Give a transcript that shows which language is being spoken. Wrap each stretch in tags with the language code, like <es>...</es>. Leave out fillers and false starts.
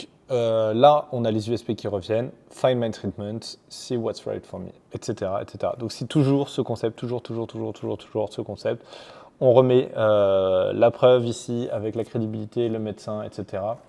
<fr>Là, on a les USP qui reviennent.</fr> <en>Find my treatment, see what's right for me, etc., etc.</en> <fr>Donc c'est toujours ce concept, toujours ce concept. On remet la preuve ici avec la crédibilité, le médecin, etc.</fr>